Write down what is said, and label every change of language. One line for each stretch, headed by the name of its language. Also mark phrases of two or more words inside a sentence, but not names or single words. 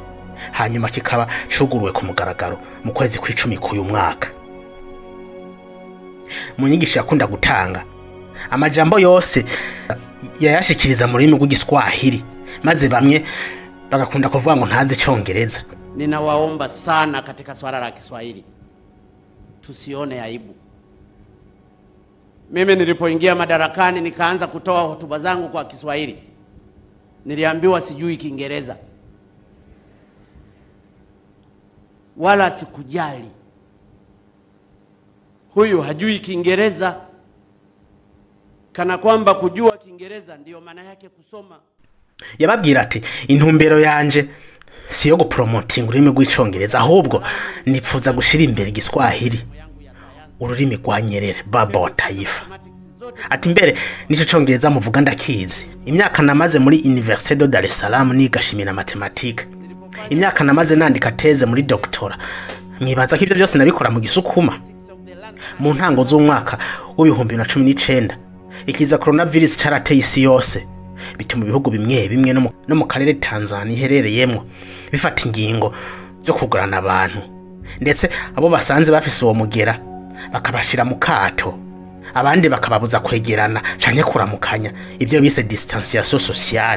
Rundi: Hanyuma kikaba cuguruwe ku mugaragaro mu kwezi kw'icumi k'uyu mwaka. Mu nyigisho yakunda gutanga amajambo yose yayashikiriza mu rurimi rw'Igiswahili maze bamwe bagakunda kuvuga ngo ntazi Icongereza.
Swahili: Ninawaomba sana katika swala la Kiswahili tusione aibu. Mimi nilipoingia madarakani nikaanza kutoa hotuba zangu kwa Kiswahili. Niliambiwa sijui Kiingereza. Wala sikujali. Huyu hajui Kiingereza, kana kwamba kujua Kiingereza ndiyo maana yake kusoma.
Rundi: Yababwira ati intumbero yanje siyo gupromoting ururimi rw'Icongereza ahubwo nipfuza gushira imbere Igiswahili, ururimi rwa Nyerere baba wa taifa. Ati mbere nico Congereza muvuga ndakizi. Imyaka namaze muri Université de Dar es Salaam niga chimie na mathématique. Imyaka namaze nandika teze muri doctora. Mwibaza ko ivyo byose nabikora mu Gisukuma. Mu ntango z'umwaka w'ibihumbi 2019 ikiza coronavirus carateye isi yose bituma ibihugu bimwe no mu karere Tanzania iherereyemo bifata ingingo zo kugurana abantu, ndetse abo basanze bafise uwo mugera bakabashira mu kato, abandi bakababuza kwegerana canke kuramukanya, ivyo bise
French: distanciation sociale.